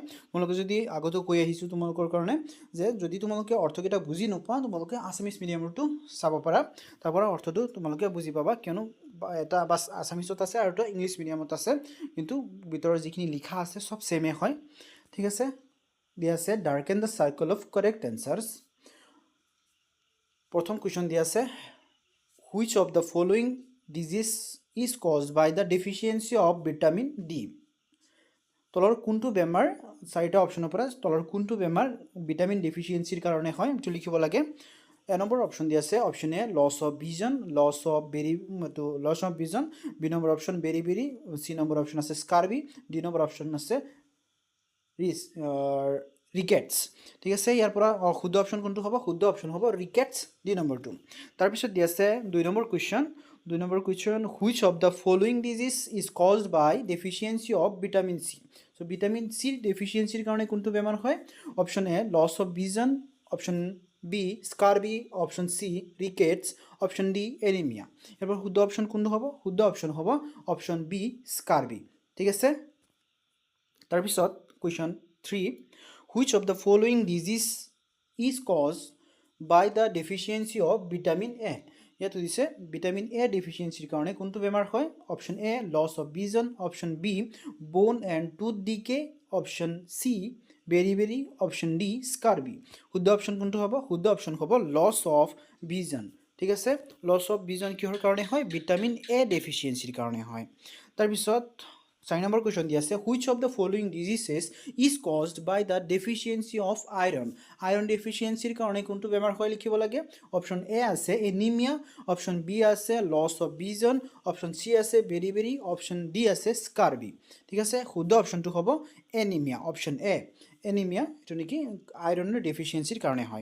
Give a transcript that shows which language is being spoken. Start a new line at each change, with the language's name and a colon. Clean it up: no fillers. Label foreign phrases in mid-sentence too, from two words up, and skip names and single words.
Assamese: তোমালোকে যদি আগতেও কৈ আহিছোঁ তোমালোকৰ কাৰণে যে যদি তোমালোকে অৰ্থকেইটা বুজি নোপোৱা তোমালোকে
English: Assamese mediumটো
Assamese: চাব পাৰা, তাৰ পৰা অৰ্থটো তোমালোকে বুজি পাবা, কিয়নো এটা বাছ আছামিছত আছে আৰু এটা
English: English mediumত
Assamese: আছে, কিন্তু ভিতৰৰ যিখিনি লিখা আছে
English: all same
Assamese: হয়। ঠিক আছে, দিয়া আছে
English: darken the circle of correct answers.
Assamese: প্ৰথম কুৱেশ্যন দিয়া আছে
English: which of the following disease is caused by the deficiency of vitamin D?
Assamese: তলৰ কোনটো বেমাৰ, 4টা অপশ্যনৰ পৰা তলৰ কোনটো বেমাৰ
English: vitamin deficiency's
Assamese: কাৰণে হয় এইটো লিখিব লাগে। এ নম্বৰ অপশ্যন দিয়া আছে অপশ্যন এ
English: loss of vision, loss of vision,
Assamese: বি নম্বৰ অপশ্যন
English: beri beri,
Assamese: চি নম্বৰ অপশ্যন আছে স্কাৰ্বি, ডি নম্বৰ অপশ্যন আছে ৰিকেটছ। ঠিক আছে, ইয়াৰ পৰা শুদ্ধ অপশ্যন কোনটো হ'ব? শুদ্ধ অপশ্যন হ'ব ৰিকেটছ, ডি নম্বৰটো। তাৰপিছত দি আছে 2 নম্বৰ কুৱেশ্যন
English: which of the following disease is caused by deficiency of vitamin C?
Assamese: চ'
English: vitamin C's deficiency's
Assamese: কাৰণে কোনটো বেমাৰ হয়?
English: option A loss of vision, option B scurvy, option C rickets, option D anemia.
Assamese: ইয়াৰ পৰা শুদ্ধ অপশ্যন কোনটো হ'ব? শুদ্ধ অপশ্যন হ'ব
English: option B scurvy.
Assamese: ঠিক আছে, তাৰপিছত কুৱেশ্যন 3
English: which of the following disease is caused by the deficiency of vitamin A?
Assamese: ইয়াত দিছে
English: vitamin A deficiency's
Assamese: কাৰণে কোনটো বেমাৰ হয়?
English: option A loss of vision, option B bone and tooth decay, option C beri beri, option D scurvy.
Assamese: শুদ্ধ অপশ্যন কোনটো হ'ব? শুদ্ধ অপশ্যন হ'ব
English: loss of vision.
Assamese: ঠিক আছে,
English: loss of vision
Assamese: কিহৰ কাৰণে হয়?
English: vitamin A deficiency's
Assamese: কাৰণে হয়। তাৰপিছত 4 নম্বৰ কুৱেশ্যন দিয়া আছে
English: which of the following diseases is caused by the deficiency of iron? iron deficiency's
Assamese: কাৰণে কোনটো বেমাৰ হয় লিখিব লাগে। অপশ্যন এ আছে এনিমিয়া, অপশ্যন বি আছে
English: loss of vision,
Assamese: অপশ্যন চি আছে
English: beri beri,
Assamese: অপশ্যন ডি আছে স্কাৰ্বি। ঠিক আছে, শুদ্ধ অপশ্যনটো হ'ব এনিমিয়া,
English: option A anemia,
Assamese: এইটো নেকি আইৰণৰ ডেফিচিয়েঞ্চিৰ কাৰণে হয়।